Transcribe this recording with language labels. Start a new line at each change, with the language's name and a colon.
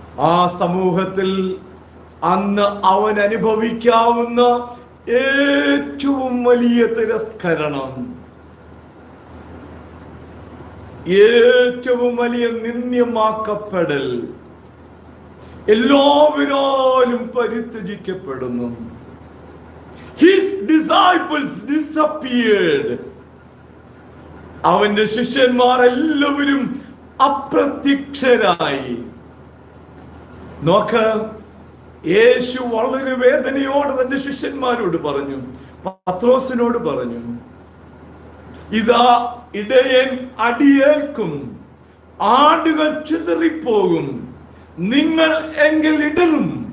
Malayalam: ആ സമൂഹത്തിൽ അന്ന് അവൻ അനുഭവിക്കാവുന്ന ഏറ്റവും വലിയ തിരസ്കരണം, ഏറ്റവും വലിയ നിന്ദ്യമാക്കപ്പെടൽ, എല്ലാവരാലും പരിത്യജിക്കപ്പെടുന്നു.
English: His disciples disappeared.
Malayalam: അവന്റെ ശിഷ്യന്മാർ എല്ലാവരും അപ്രത്യക്ഷരായി. നോക്ക്, യേശു വളരെ വേദനയോട് തന്റെ ശിഷ്യന്മാരോട് പറഞ്ഞു, പത്രോസിനോട് പറഞ്ഞു, ഇതാ ഇടയൻ അടിയേൽക്കും, ആടുകൾ ചിതറിപ്പോകും, നിങ്ങൾ എങ്കിൽ ഇടറും.